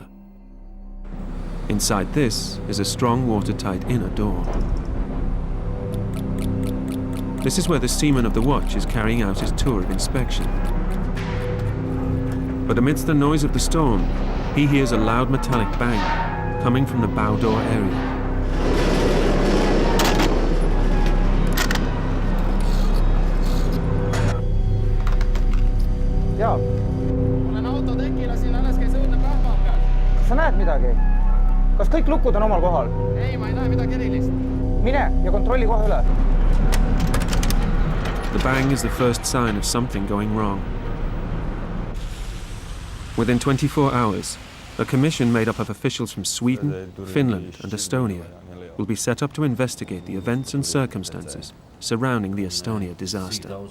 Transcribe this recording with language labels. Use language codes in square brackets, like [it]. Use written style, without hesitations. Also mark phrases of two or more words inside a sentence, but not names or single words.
[en] Inside this is a strong watertight inner door. This is where the seaman of the watch is carrying out his tour of inspection. But amidst the noise of the storm, he hears a loud metallic bang coming from the bow door area. [et] Jaa. Olen autotekila, siin alles käis õudne pähva peal. Kas sa näed midagi? Kas kõik lukud on omal kohal? Ei, ma ei näe midagi erilist. Mine ja kontrolli kohe üle. [en] The bang is the first sign of something going wrong. Within 24 hours, a commission made up of officials from Sweden, Finland and Estonia will be set up to investigate the events and circumstances surrounding the Estonia disaster.